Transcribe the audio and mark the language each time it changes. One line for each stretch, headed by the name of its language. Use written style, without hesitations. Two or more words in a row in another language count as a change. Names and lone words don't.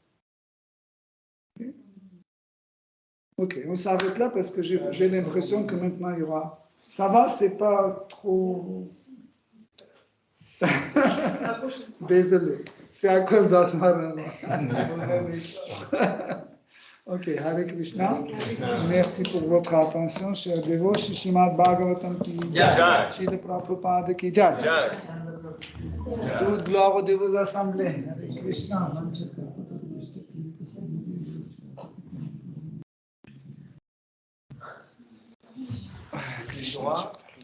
French: Ok, on s'arrête là parce que j'ai l'impression que maintenant il y aura... Ça va, c'est pas trop... Désolé, c'est à cause d'Atmarana. Ok,
Sanskrit: Hare Krishna.
French: Merci pour votre attention, chers dévots.
Hindi: Shrimad Bhagavatam ki jai. Srila Prabhupada ki jai.
French: Toute gloire de vos assemblées.
Sanskrit: Hare Krishna. Krishna.